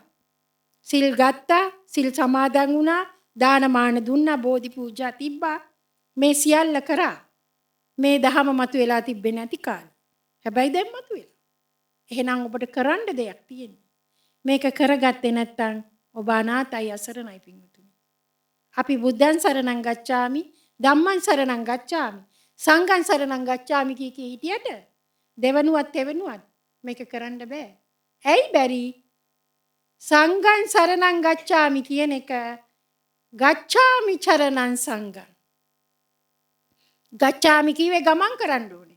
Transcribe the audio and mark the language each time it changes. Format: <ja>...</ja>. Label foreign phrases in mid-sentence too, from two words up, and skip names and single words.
<si>සිල් ගත්තා, සිල් සමාදන් වුණා, දානමාන දුන්නා, බෝධි පූජා තිබ්බා. මේ සියල්ල කරා. මේ ධර්ම මතු වෙලා තිබෙන්නේ නැති කාලේ. හැබැයි දැන් මතු වෙලා. එහෙනම් ඔබට කරන්න දෙයක් තියෙනවා. මේක කරගත්තේ නැත්නම් ඔබ අනාතයි අසරණයි පින්වතුනි. අපි</si> <pi>බුද්ධං සරණං ගච්ඡාමි, ධම්මං සරණං ගච්ඡාමි, සංඝං සරණං ගච්ඡාමි</pi> <si>කී හිටියට දෙවනුවත් එවනුවත් මේක කරන්න බෑ. ඇයි බැරි?</si> <pi>සංඝං සරණං ගච්ඡාමි</pi> <si>කියන එක</si> <pi>ගච්ඡාමි චරණං සංඝං.</pi> <si>ගච්ඡාමි කිව්වේ ගමන් කරන්න ඕනේ.</si>